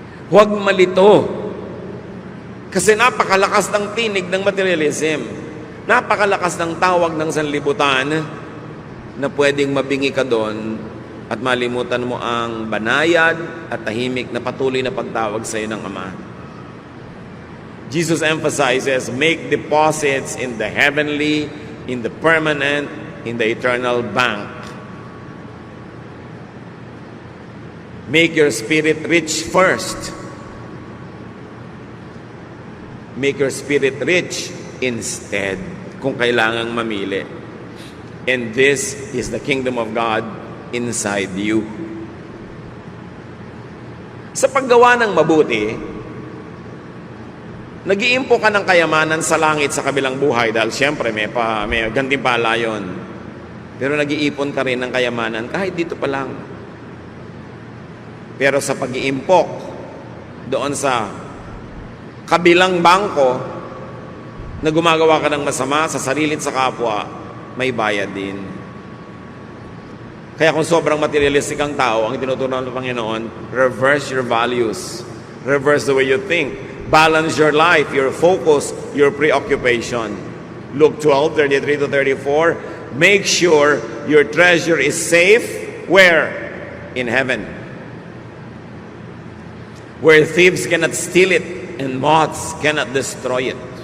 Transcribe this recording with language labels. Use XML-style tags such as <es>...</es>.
<tl>Huwag malito. Kasi napakalakas ng tinig ng materialism. Napakalakas ng tawag ng sanlibutan na pwedeng mabingi ka doon at malimutan mo ang banayad at tahimik na patuloy na pagtawag sa iyo ng Ama.</tl> <en>Jesus emphasizes, make deposits in the heavenly, in the permanent, in the eternal bank. Make your spirit rich first. Make your spirit rich instead,</en> <tl>kung kailangang mamili.</tl> <en>And this is the kingdom of God inside you.</en> <tl>Sa paggawa ng mabuti, nag-iimpo ka ng kayamanan sa langit sa kabilang buhay dahil siyempre may gantimpala yun. Pero nag-iipon ka rin ng kayamanan kahit dito pa lang. Pero sa pag-iimpok doon sa kabilang bangko na gumagawa ka ng masama sa sarili at sa kapwa, may bayad din. Kaya kung sobrang materialistic ang tao, ang tinuturuan ng Panginoon,</tl> <en>reverse your values. Reverse the way you think. Balance your life, your focus, your preoccupation. Luke 12:33-34, make sure your treasure is safe. Where? In heaven. Where thieves cannot steal it and moths cannot destroy it.</en>